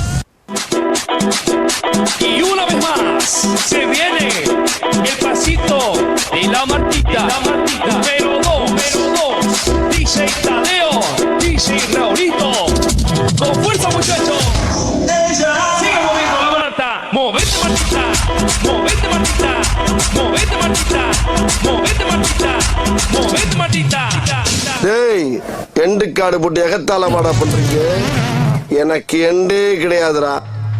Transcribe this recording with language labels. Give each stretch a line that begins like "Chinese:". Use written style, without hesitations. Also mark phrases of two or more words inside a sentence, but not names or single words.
Spanish: Y una vez más se viene el pasito de la Martita, pero dos, DJ Tadeo, DJ Raulito, con fuerza muchachos, sigue moviendo la Marta, movete Martita, movete Martita, movete Martita, movete Martita, movete Martita.
Tamil: டேய் எண்டு காடு போட்டு எகத்தால மாடா பண்றீங்க. எனக்கு எண்டே கிடையாதுடா.